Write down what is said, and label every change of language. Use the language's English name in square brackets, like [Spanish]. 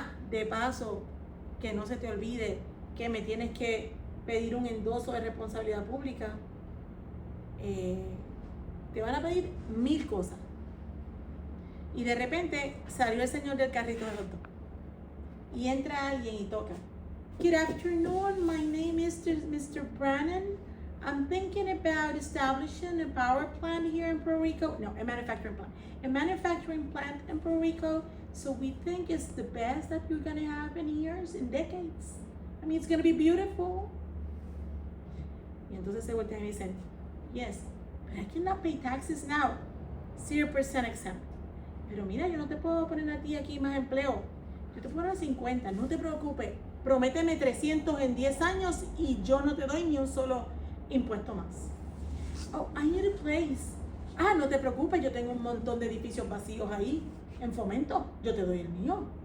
[Spanish] De paso, que no se te olvide que me tienes que pedir un endoso de responsabilidad pública. Te van a pedir 1000 cosas. Y de repente salió el señor del carrito de hot dog. Y entra alguien y toca. [English] Good afternoon, my name is Mr. Brannan. I'm thinking about establishing a power plant here in Puerto Rico. No, a manufacturing plant. A manufacturing plant in Puerto Rico So we think it's the best that you're going to have in years, in decades. I mean, it's going to be beautiful. [Spanish] Y entonces se voltean y dicen, [English] yes, but I cannot pay taxes now. 0% exempt. [Spanish] Pero mira, yo no te puedo poner a ti aquí más empleo. Yo te puedo poner 50, no te preocupes. Prométeme 300 en 10 años y yo no te doy ni un solo impuesto más. [English] Oh, I need a place. [Spanish] Ah, no te preocupes, yo tengo un montón de edificios vacíos ahí en Fomento. Yo te doy el mío.